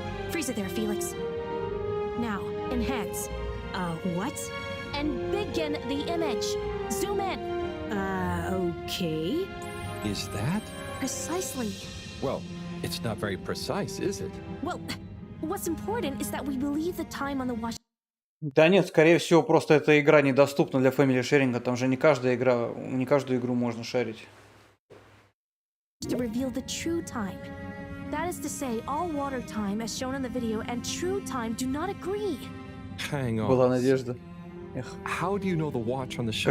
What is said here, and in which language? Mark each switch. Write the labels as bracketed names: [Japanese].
[English] Freeze it there, Felix. Now, enhance. What? And begin the image. Zoom in. Okay. Is that? Precisely. Well, it's not very precise, is it? Well, what's important is that we believe the time on the watch [Russian] Да нет, скорее всего, просто эта игра недоступна для фэмили шеринга. Там же не каждую игру можно шарить. [English] to reveal the true time. That is to say, all water time, as shown in the video, and true time do not agree. Hang on. [Russian] Была надежда. Эх. [English] How do you know the watch on the shelf?